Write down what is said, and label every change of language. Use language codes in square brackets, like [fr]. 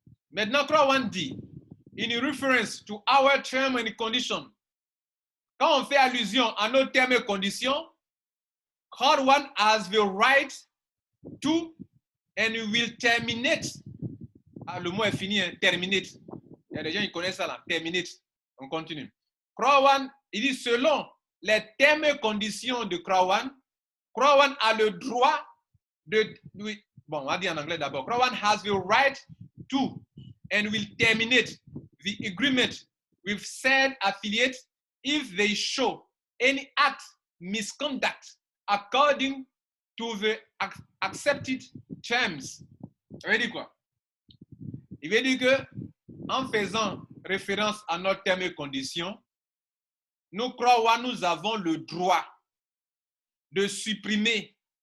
[fr] Maintenant, Crowan dit, [en] in reference to our term and condition, [fr] quand on fait allusion à nos termes et conditions, [en] Crowan has the right to and will terminate. [fr] Ah, le mot est fini, hein, terminate. Il y a des gens qui connaissent ça là, terminate. On continue. Crowan, il dit selon les termes et conditions de Crowan, Crowan a le droit de. Bon, on va dire en anglais d'abord. [en] Crowan has the right to and will terminate the agreement with said affiliates if they show any act misconduct according to the accepted terms. [fr] Ça veut dire quoi? Il veut dire que en faisant référence à nos termes et conditions, nous croyons nous avons le droit de supprimer